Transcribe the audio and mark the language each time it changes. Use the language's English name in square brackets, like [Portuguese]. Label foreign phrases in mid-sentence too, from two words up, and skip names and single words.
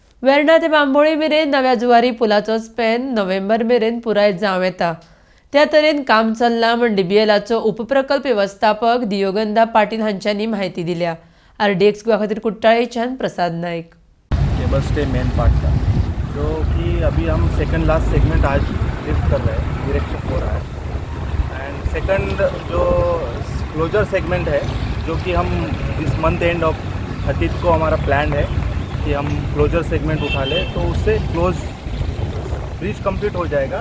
[Konkani] वेर्णा ते बांबोळी मेरेन नव्या जुवारी पुलाचो स्पॅन नोव्हेंबर मेरेन पुराय जावं येता। त्या तरेन काम चल्लां म्हण DBLाचो उपप्रकल्प व्यवस्थापक दियोगंदा पाटील हांच्यांनी माहिती दिल्या। RDX गोवा खातीर कुट्टाळेच्यान प्रसाद नायक। [English] cable stay main part [Hindi] का जो कि अभी हम [English] second last segment [Hindi] आज लिफ्ट कर रहे हैं, इरेक्शन हो रहा है। एंड सेकंड जो [English] closure segment [Hindi] है जो कि हम इस [English] month end of [Hindi] 30 को हमारा प्लान है कि हम [English] closure segment [Hindi] उठा लें, तो उससे [English] close bridge complete [Hindi] हो जाएगा।